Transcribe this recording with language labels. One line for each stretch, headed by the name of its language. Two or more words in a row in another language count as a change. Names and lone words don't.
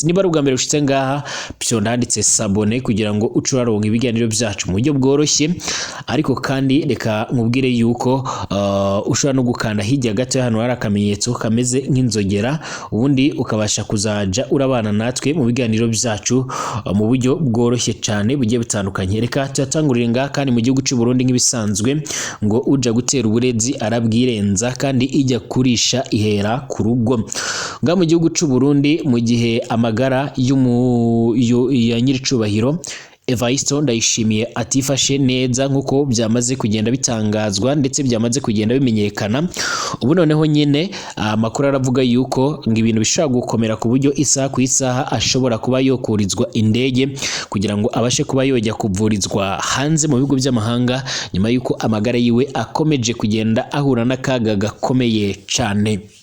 Rundi: Niba ari ubwa mbere ushitse ngaha, pyonda handitse sabone kugira ngo ucuraronka ibiganiro byacu mu buryo bworoshye, ariko kandi reka nkubwire yuko ushobora no gukanda hirya gato hano hari akamenyetso kameze nk'inzogera, ubundi ukabasha kuzaja urabana natwe mu biganiro byacu mu buryo bworoshye cyane bugiye bitandukanye. Reka tuyatangurire ngaha kandi mu gihugu cy'u Burundi nk'ibisanzwe ngo uja gutera uburezi arabwirenza kandi ijya kurisha ihera ku rugo. Nga mu gihugu cy'u Burundi mu gihe amagara ya nyiricubahiro Evaristo Ndayishimiye atifashe neza nkuko byamaze kugenda bitangazwa ndetse byamaze kugenda bimenyekana, ubu noneho nyine amakuru aravuga yuko ngo ibintu bishobora gukomera ku buryo isaha ku isaha ashobora kuba yokurizwa indege kugira ngo abashe kuba yojya kuvurizwa hanze mu bihugu by'amahanga, nyuma yuko amagara yiwe akomeje kugenda ahura n'akaga gakomeye cyane.